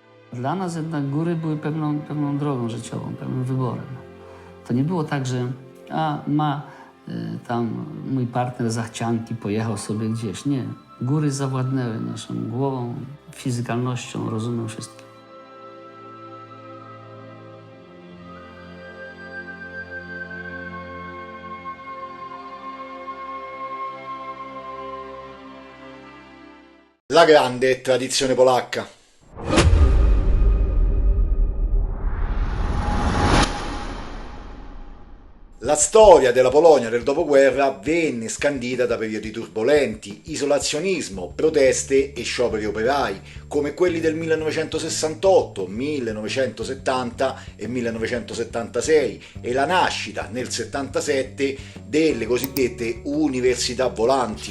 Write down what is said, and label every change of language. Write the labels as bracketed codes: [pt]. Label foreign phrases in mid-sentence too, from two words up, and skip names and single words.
[pl] Dla nas jednak góry były pewną drogą życiową, pewnym wyborem. To nie było tak, że tam mój partner zachcianki, pojechał sobie gdzieś. Nie. Góry zawładnęły naszą głową, fizykalnością, rozumem, wszystkim. [it] La grande tradizione polacca. La storia della Polonia del dopoguerra venne scandita da periodi turbolenti, isolazionismo, proteste e scioperi operai, come quelli del 1968, 1970 e 1976, e la nascita nel 77 delle cosiddette università volanti.